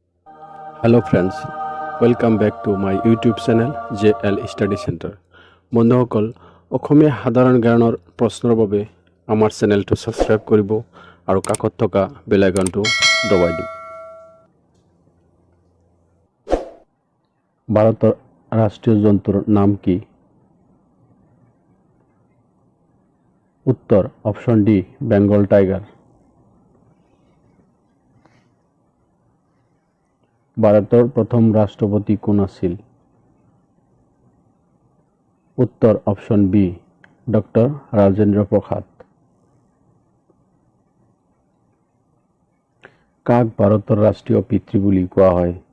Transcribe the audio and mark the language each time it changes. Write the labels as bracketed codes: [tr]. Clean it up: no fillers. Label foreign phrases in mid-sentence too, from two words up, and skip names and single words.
[en] Hello friends, welcome back to my YouTube channel JL Study Center. [as] বন্ধুসকল অসমীয়া সাধাৰণ জ্ঞানৰ প্ৰশ্নৰ বাবে আমাৰ চেনেলটো সাবস্ক্ৰাইব কৰিব আৰু কাষত থকা বেল আইকনটো দবাই দিব। ভাৰতৰ ৰাষ্ট্ৰীয় জন্তুৰ নাম কি? উত্তৰ [en] option D [as] বেঙ্গল টাইগার। ভাৰতৰ প্ৰথম ৰাষ্ট্ৰপতি কোন আছিল? উত্তৰ [en] option B [as] ডক্টৰ ৰাজেন্দ্ৰ প্ৰসাদ। কাক ভাৰতৰ ৰাষ্ট্ৰীয় পিতৃ বুলি কোৱা হয়?